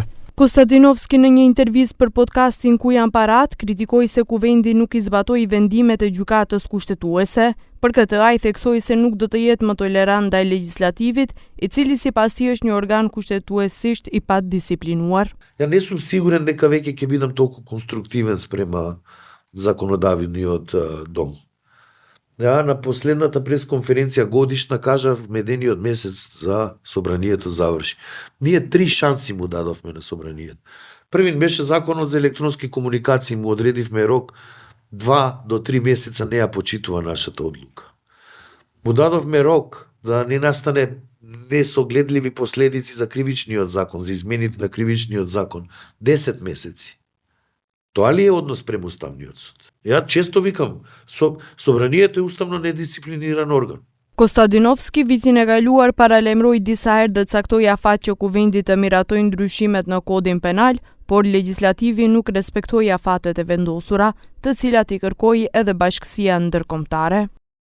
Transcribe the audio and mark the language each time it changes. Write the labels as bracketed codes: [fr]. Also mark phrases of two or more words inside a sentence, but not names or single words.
[sq] Kostadinovski në një intervistë për podcastin Ku janë parat, kritikoi se Kuvendi nuk i zbatoi vendimet e gjykatës kushtetuese. Për këtë ai theksoi se nuk do të jetë më tolerant ndaj legjislativit, i cili sipas tij është një organ kushtetuesisht i padisciplinuar. [mk] Ja не сум сигурен дека веќе ќе бидам толку конструктивен спрема законодавниот дом. Ja, на последната пресконференција годишна кажав медениот месец за собранието заврши. Ние 3 шанси му дадовме на собранието. Првин беше законот за електронски комуникации, му одредивме рок 2 до 3 месеца не ја почитува нашата одлука. Му дадовме рок да не настане несогледливи последици за кривичниот закон, за измените на кривичниот закон. 10 месеци. Тоа ли е однос према Уставниот суд? Ја често викам, собранието е уставно недисциплиниран орган. [sq] Kostadinovski vitin e kaluar paralajmëroi disa herë dhe caktoi afat që Kuvendi të miratojë ndryshimet në kodin penal, por legjislativi nuk respektoi afatet e vendosura, të cilat i kërkoi edhe Bashkësia Ndërkombëtare.